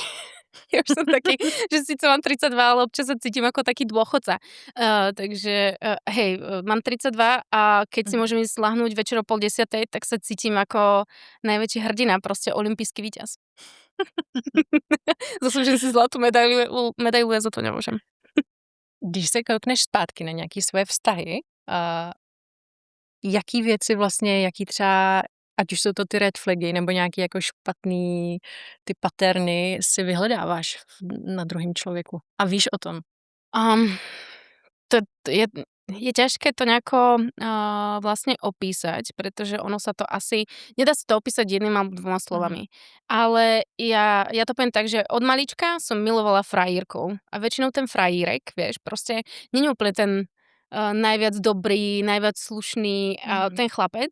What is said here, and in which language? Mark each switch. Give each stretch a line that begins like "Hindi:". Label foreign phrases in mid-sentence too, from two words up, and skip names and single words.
Slovak: Ja už som taký, že síce mám 32, ale občas sa cítim ako taký dôchodca. Takže mám 32 a keď si môžem ísť lahnúť večer o 9:30, tak sa cítim ako najväčší hrdina, proste olympijský víťaz. Zaslúžim si zlatú medailu, ja za to nemôžem.
Czech: Když se koukneš zpátky na nějaké svoje vztahy, jaký věci vlastně, jaký třeba ať už jsou to ty
English: red flagy
Czech: nebo nějaký jako špatný ty paterny si vyhledáváš na druhém člověku a víš o tom?
Slovak: Um, to je ťažké to nejako vlastne opísať, pretože ono sa to asi nedá sa to opísať jedným alebo dvoma slovami. Ale ja to poviem tak, že od malička som milovala frajírkov a väčšinou ten frajírek, vieš, proste nie je úplne ten najviac dobrý, najviac slušný ten chlapec.